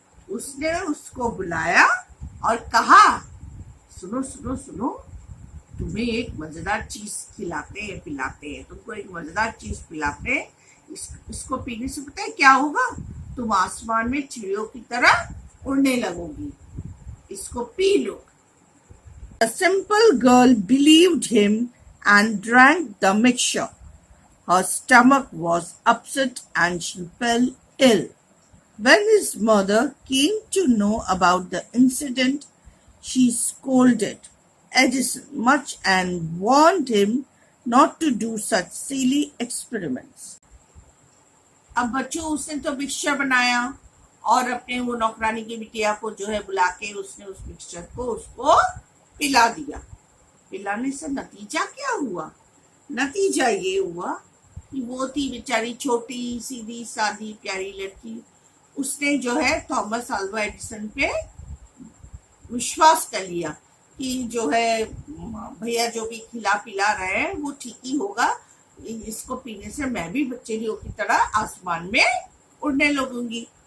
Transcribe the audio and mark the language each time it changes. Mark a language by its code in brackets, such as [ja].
[hi] उसने उसको बुलाया और कहा, सुनो सुनो सुनो, तुम्हें एक मजेदार चीज खिलाते हैं, पिलाते हैं, तुमको एक मजेदार चीज पिलाते हैं। इसको पीने से पता है क्या होगा? तुम आसमान में चिड़ियों की तरह उड़ने लगोगी। इसको P low. [en] The simple girl believed him and drank the mixture. Her stomach was upset and she fell ill. When his mother came to know about the incident, she scolded Edison much and warned him not to do such silly experiments. [hi] अब बच्चों, उसने तो mixture बनाया और अपने वो नौकरानी की बिटिया को जो है बुला के उसने उस मिक्सचर को उसको पिला दिया। पिलाने से नतीजा क्या हुआ? नतीजा ये हुआ कि वो थी बेचारी छोटी सीधी सादी प्यारी लड़की, उसने जो है थॉमस अल्वा एडिसन पे विश्वास कर लिया कि जो है भैया जो भी खिला पिला रहे हैं वो ठीक ही होगा, इसको पीने से मैं भी चिड़ियों की तरह आसमान में उड़ने लगूंगी।